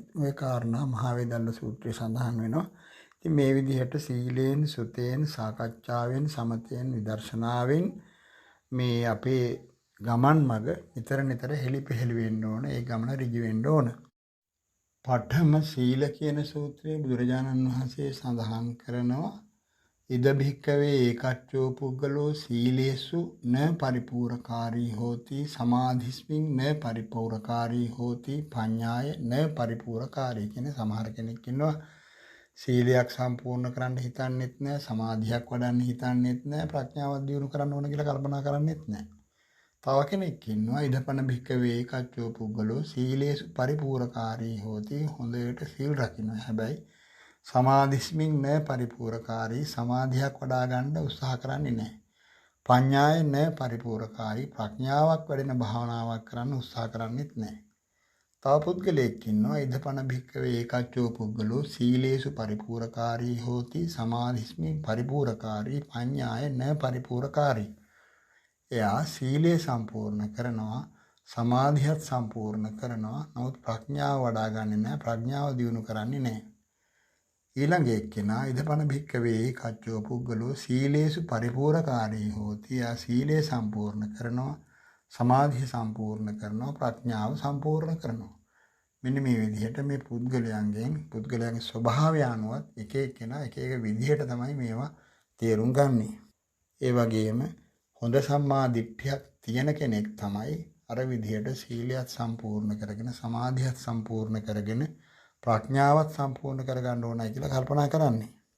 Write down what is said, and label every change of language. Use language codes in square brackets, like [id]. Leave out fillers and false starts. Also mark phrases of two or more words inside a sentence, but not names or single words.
[si] ඔය කාරණා මහා වේදල්ල සූත්‍රයේ සඳහන් වෙනවා. ඉතින් මේ විදිහට සීලයෙන්, සුතයෙන්, සාකච්ඡාවෙන්, සමතයෙන්, විදර්ශනාවෙන් මේ අපේ ගමන් මඟ නිතර නිතර හෙලිපෙහෙලි වෙන්න ඕන. ඒ ගමන ඍජු වෙන්න ඕන. පඨම සීල කියන සූත්‍රයේ බුදුරජාණන් වහන්සේ සඳහන් කරනවා [pi] ඉද භික්කවේ ඒකච්චෝ පුද්ගලෝ සීලේසු න පරිපූර්ණකාරී හෝති සමාධිස්මින් න පරිපූර්ණකාරී හෝති පඤ්ඤාය න පරිපූර්ණකාරී [si] කියන සමහර කෙනෙක් ඉන්නවා සීලයක් සම්පූර්ණ කරන්න හිතන්නෙත් නැහැ සමාධියක් වඩන්න හිතන්නෙත් නැහැ ප්‍රඥාවක් දියුණු කරන්න ඕන කියලා කල්පනා කරන්නෙත් නැහැ. තව කෙනෙක් ඉන්නවා [pi] ඉදපන භික්කවේ ඒකච්චෝ පුද්ගලෝ සීලේසු පරිපූර්ණකාරී හෝති [si] හොඳට සීල් රකින්න. හැබැයි [pi] සමාධිස්මින් න පරිපූර්ණකාරී [si] සමාධියක් වඩා ගන්න උත්සාහ කරන්නේ නැහැ. [pi] පඤ්ඤාය න පරිපූර්ණකාරී [si] ප්‍රඥාවක් වැඩෙන භාවනාවක් කරන්න උත්සාහ කරන්නේත් නැහැ. තව පුද්ගලයෙක් ඉන්නවා [pi] ඉදපන භික්කවේ ඒකච්චෝ පුද්ගලෝ සීලේසු පරිපූර්ණකාරී හෝති සමාධිස්මින් පරිපූර්ණකාරී පඤ්ඤාය න පරිපූර්ණකාරී. [si] එයා සීලය සම්පූර්ණ කරනවා සමාධියත් සම්පූර්ණ කරනවා නමුත් ප්‍රඥාව වඩා ගන්නේ නැහැ ප්‍රඥාව දියුණු කරන්නේ නැහැ. ඊළඟ එක්කෙනා [pi] ඉදපන භික්කවේ කච්චෝ පුද්ගලෝ සීලේසු පරිපූර්ණකාරී හෝති. [si] යා සීලය සම්පූර්ණ කරනවා සමාධිය සම්පූර්ණ කරනවා ප්‍රඥාව සම්පූර්ණ කරනවා. මෙන්න මේ විදිහට මේ පුද්ගලයන්ගේ ස්වභාවය අනුව එක එක්කෙනා එක එක විදිහට තමයි මේවා තේරුම් ගන්නෙ. ඒ වගේම හොඳ සම්මා දිට්ඨියක් තියෙන කෙනෙක් තමයි අර විදිහට සීලයත් සම්පූර්ණ කරගෙන සමාධියත් සම්පූර්ණ කරගෙන ප්‍රඥාවත් සම්පූර්ණ කරගන්න ඕනයි කියලා කල්පනා කරන්නේ.